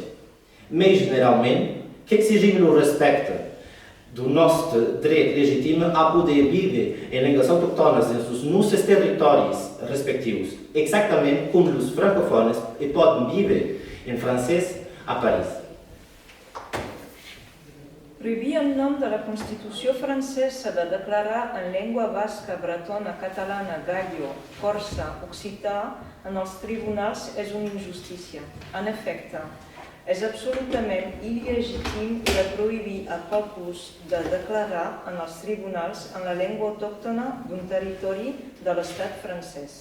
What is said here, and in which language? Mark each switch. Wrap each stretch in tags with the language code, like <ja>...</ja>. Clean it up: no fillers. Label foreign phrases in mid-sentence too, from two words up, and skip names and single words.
<pt>Mas, generalmente, que exige o respeito do nosso direito legítimo a poder viver em línguas autóctonas nos nossos territórios respectivos, exatamente como os francofones e podem viver em francês a Paris.</pt> <ca>Prohibir en nom de la Constitució francesa de declarar en llengua basca, bretona, catalana, gallo, corsa, occità en els tribunals és una injustícia. En efecte, és absolutament il·legítim de prohibir a qualcus de declarar en els tribunals en la llengua autòctona d'un territori de l'estat francès.</ca>